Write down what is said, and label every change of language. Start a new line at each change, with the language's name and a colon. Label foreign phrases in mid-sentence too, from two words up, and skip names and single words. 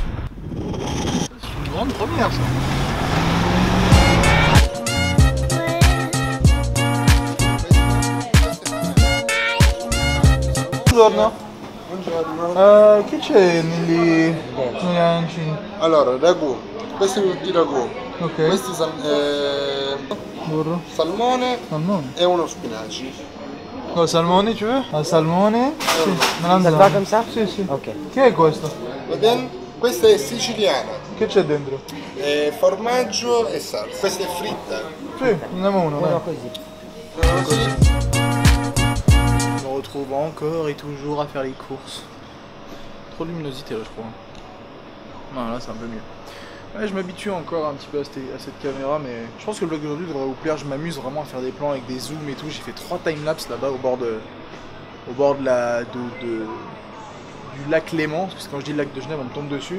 French: C'est une grande première ça.
Italian: Buongiorno. Buongiorno. Che c'è negli lanci? Allora, ragù. Questo è il ragù. Ok. Questo Burro. salmone Salmone. e uno spinaci. Oh, salmone
French: tu veux?
Italian: Un salmone? Sì.
French: Ça va comme ça?
Italian: Sì, sì. Ok. Che è questo? Va bene? Questa è siciliana. Che c'è dentro? Formaggio e salsa. Questa è fritta. Sì, andiamo uno, Buono dai. così.
French: Je me retrouve encore et toujours à faire les courses. Trop de luminosité là je crois. Non là c'est un peu mieux. Ouais, je m'habitue encore un petit peu à cette caméra, mais je pense que le vlog d'aujourd'hui devrait vous plaire. Je m'amuse vraiment à faire des plans avec des zooms et tout. J'ai fait 3 timelapses là-bas au bord du lac Léman, parce que quand je dis le lac de Genève on me tombe dessus.